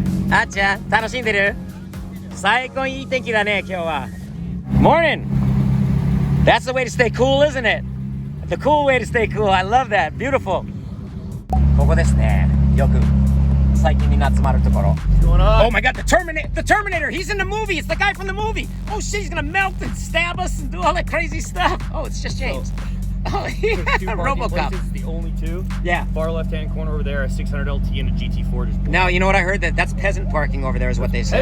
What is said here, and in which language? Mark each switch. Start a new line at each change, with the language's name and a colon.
Japanese: あっちゃん、楽しんでる？最高にいい天気だね、今日は。
English: Morning! That's the way to stay cool, isn't it? The cool way to stay cool. I love that. Beautiful.
Japanese: ここですね。よく最近みんな集まるところ。
English: Oh my God, the Terminator! He's in the movie! It's the guy from the movie! Oh shit, he's gonna melt and stab us and do all that crazy stuff! Oh, it's just James. Oh, yeah, RoboCop. Places, the only two. Yeah. Far left-hand corner over there, a 600 LT and a GT4 just. Now, you know what I heard? That's peasant parking over there is what they say.